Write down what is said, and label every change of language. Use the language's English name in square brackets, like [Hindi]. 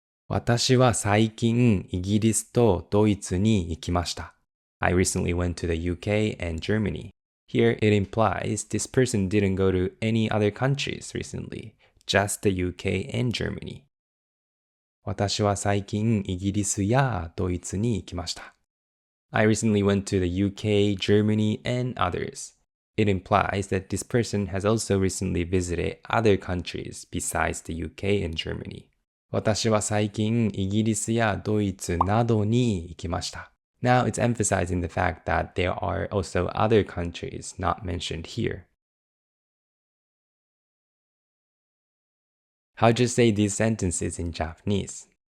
[Japanese] 私は最近イギリスとドイツに行きました。 [English] I recently went to the UK and Germany. Here it implies this person didn't go to any other countries recently, just the UK and Germany. [Japanese] 私は最近イギリスやドイツに行きました。 [English] I recently went to the UK, Germany, and others. It implies that this person has also recently visited other countries besides the UK and Germany. [Japanese] 私は最近イギリスやドイツなどに行きました。 [English] Now it's emphasizing the fact that there are also other countries not mentioned here. How'd you say these sentences in Japanese?